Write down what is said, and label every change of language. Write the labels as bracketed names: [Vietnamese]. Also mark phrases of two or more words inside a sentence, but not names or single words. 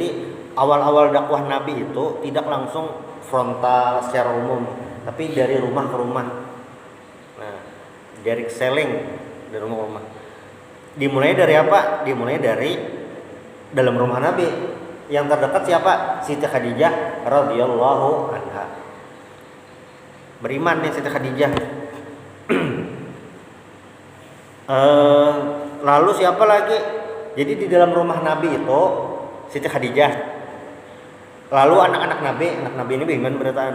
[Indonesian] Jadi awal-awal dakwah Nabi itu tidak langsung frontal secara umum, tapi dari rumah ke rumah. Nah, [English] direct selling [Indonesian] dari rumah ke rumah. Dimulai dari apa? Dimulai dari dalam rumah Nabi. Yang terdekat siapa? Siti Khadijah [Arabic] رضي الله عنها. [Indonesian] Beriman nih Siti Khadijah. Lalu siapa lagi? Jadi di dalam rumah Nabi itu Siti Khadijah. Lalu anak Nabi ini beriman beritaan.